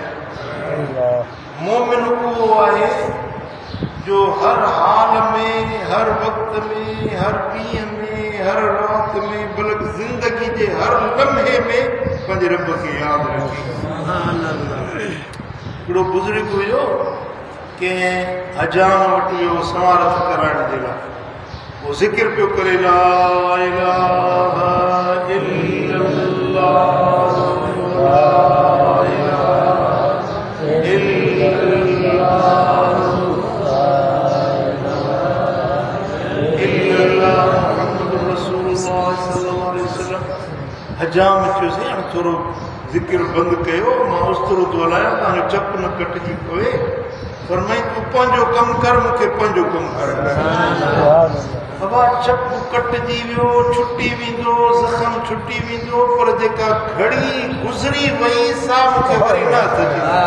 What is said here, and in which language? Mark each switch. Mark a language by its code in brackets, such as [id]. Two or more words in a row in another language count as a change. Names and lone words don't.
[sd] मोमिन उहो आहे जो हर हाल में हर वक़्त में हर ॾींहं में हर राति में बल्कि ज़िंदगी जे हर लम्हे में पंहिंजे रब खे यादि रखे। हिकिड़ो बुज़ुर्ग हुयो कंहिं हजाम वटि वियो समारत कराइण जे लाइ। वो जिक्र पियो करे [ar] لا إله إلا الله لا إله إلا الله محمد رسول الله صلى الله عليه وسلم. [sd] हजाम चयोसीं हाणे थोरो ज़िक्र बंदि कयो, मां उस्तरो थो हलायां तव्हांजो चप न कटिजी पवे। फरमाई तूं पंहिंजो कमु कर, मूंखे पंहिंजो कमु कर। हवा चप कटिजी वियो, छुटी वेंदो, ज़ख़म छुटी वेंदो, पर जेका घड़ी गुज़री वई सा मूंखे वरी न अचिजे।